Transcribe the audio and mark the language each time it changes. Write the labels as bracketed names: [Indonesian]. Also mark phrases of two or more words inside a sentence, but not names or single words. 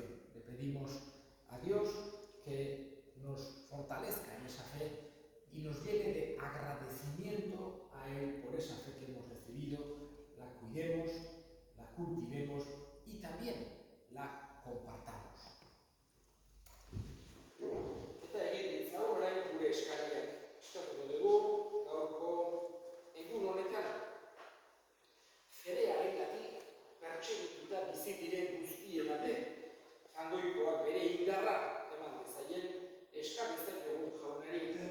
[Spanish] Le pedimos a Dios que nos fortalezca en esa fe y nos llene de agradecimiento a Él por esa fe que hemos recibido, la cuidemos, la cultivemos y también la compartamos. [Basque] Eta egin ditzagun orain gure eskariak. Eskatuko dugu gaurko egun honetan. Fedearengatik pertsegituta bizi diren guztien alde, jangoikoak bere indarra eman dezaien eskabitzen dugu jaunari.